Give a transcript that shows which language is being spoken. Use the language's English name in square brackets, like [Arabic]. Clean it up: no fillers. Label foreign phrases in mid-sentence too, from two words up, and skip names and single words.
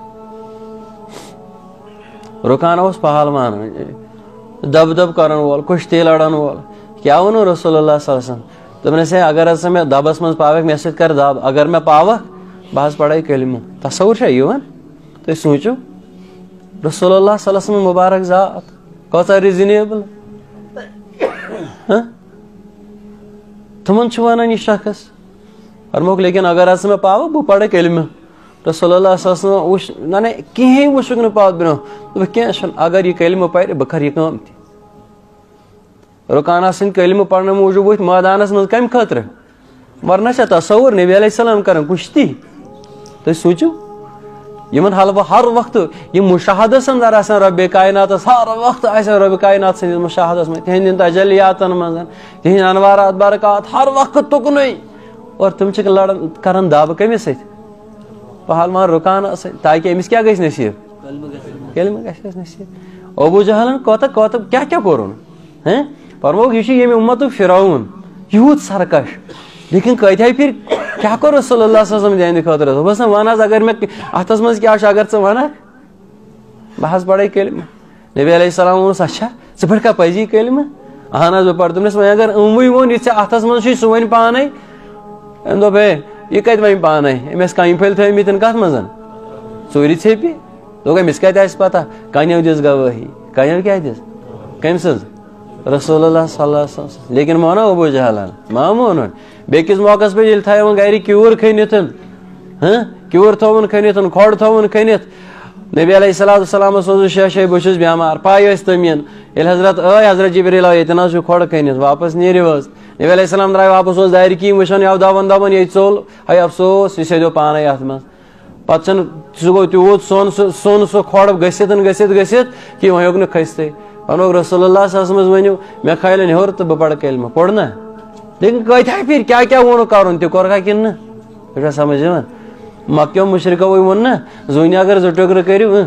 [Kashmiri] رُکانا اوس پہلوان دب دب کرن وول کُشتی لڑن وول کیٛاہ ووٚنُن رسول اللہ [Arabic] صلی اللہ علیہ وسلم [Kashmiri] دوٚپنس ہے اگر ہسا مےٚ دبس منٛز پاوکھ مےٚ سۭتۍ کر دب اگر مےٚ پاوکھ بہٕ حظ پرے کلمہٕ تصور چھا یِوان تُہۍ سوٗنچِو رسول اللہ [Arabic] صلی اللہ علیہ وسلم [Kashmiri] مبارک ذات کۭژاہ ریٖزنیبل تِمن چھُ ونان یہِ شخص فرموکھ لیکن اگر ہسا مےٚ پاوکھ بہٕ پرٕ کلمہٕ رسول اللہ [Arabic] صلی اللہ علیہ وسلم [Kashmiri] وٕچھ نہ کِہینۍ وٕچھُکھ نہٕ پتھ برونٛہہ دوٚپُکھ کینٛہہ چھُنہٕ اگر یہِ کلمہٕ پرِ بہٕ کرٕ یہِ کٲم تہِ رُکانا سٕنٛدۍ کلمہٕ پرنہٕ موٗجوٗب ؤتھۍ مٲدانس منٛز کمہِ خٲطرٕ ورنہ چھا تصور نبی [Arabic] علیہ السلام [Kashmiri] کران کُشتی تُہۍ سوٗنچِو یِمن حلوٕ ہر وقتہٕ یِم مُشاہدس انٛدر آسان رۄبِ کایناتس ہر وقتہٕ آسان رۄبِ کاینات سٕنٛدِس مُشاہدس منٛز تِہنٛدٮ۪ن تجلیاتن منٛز تِہنٛدۍ انوارات برکات ہر وقت تُکنُے اور تِم چھِ لڑان کران دب کٔمِس سۭتۍ پہلوان رُکانا سۭتۍ تاکہِ أمِس کیٛاہ گژھِ نصیٖب کلمہٕ گژھٮ۪س نصیٖب ابوٗ جہلن کوتاہ کیٛاہ کوٚرُن فرموکھ یہِ چھُ ییٚمہِ اُمتُک فرعون یوٗت سرکش لیکن کۭتیاہ پھِرِ کیٛاہ کوٚر رسول اللہ [Arabic] صلی اللہ علیہ وسلم [Kashmiri] تِہنٛدِ خٲطرٕ دوٚپُس نہ وَن حظ اگر مےٚ اتھس منٛز کیٛاہ چھُ اگر ژٕ ونکھ بہٕ حظ پرے کلمہٕ نبی [Arabic] علیہ السلام [Kashmiri] ووٚنُس اچھا ژٕ پرکھا پزی کلمہٕ اہن حظ بہٕ پرٕ دوٚپنس وۄنۍ اگر أموٕے ووٚن یہِ ژےٚ اتھس منٛز چھُے سُہ وۄنۍ پانے أمۍ دوٚپ ہے یہِ کتہِ وۄنۍ پانے أمۍ ٲسۍ کنہِ پھٔلۍ تھٲومٕتۍ کتھ منٛز ژوٗرِ ژھیپہِ دوٚپ أمِس کتہِ آسہِ پتہ کنیو دِژ گوٲہی کنیو کیٛاہ دِژ کٔمۍ سٕنٛز رسول اللہ [Arabic] صلی اللہ علیہ وسلم [Kashmiri] لیکن مانو ابوٗ جہلن ما مونُن بیٚکِس موقعس پٮ۪ٹھ ییٚلہِ تھایون گرِ کیوٗر کھٔنِتھ کیوٗر تھووُن کھٔنِتھ کھۄڑ تھووُن کھٔنِتھ نبی [Arabic] علیہ الصلوۃ والسلامس [Kashmiri] اوسُس شاہ بہٕ چھُس بٮ۪مار پاے ٲسۍ تٔمۍ ییٚلہِ حضرت حضرت جبریٖل آو ییٚتٮ۪ن حظ چھُ کھۄڑ کھٔنِتھ واپس نیٖرِو حظ نبی [Arabic] علیہ السلام [Kashmiri] درٛاے واپس اوس دارِ کِنۍ وٕچھان یہِ دون ییٚتہِ ژوٚل ہے افسوس یہِ سیٚدیو پانے اتھ منٛز پتہٕ چھُنہٕ سُہ گوٚو تیوٗت سۄن سُہ کھۄڑ گٔژھِتھ کہِ وۄنۍ ہیوٚک نہٕ کھٔستٕے ونوکھ رسول اللہ [Arabic] صلی اللہ علیہ وسلم [Kashmiri] ؤنِو مےٚ کھالن ہیوٚر تہٕ بہٕ پرٕ کلمہٕ پوٚر نا لیکن کۭتیاہ پھِرِ کیٛاہ کیٛاہ ووٚنُکھ کرُن تہِ کوٚرکھا کِنہٕ نہٕ تۄہہِ چھا سمجھ یِوان مکیو مُشرِکوٕے ووٚن نا زوٗنہِ اگر 2 ٹُکرٕ کٔرِو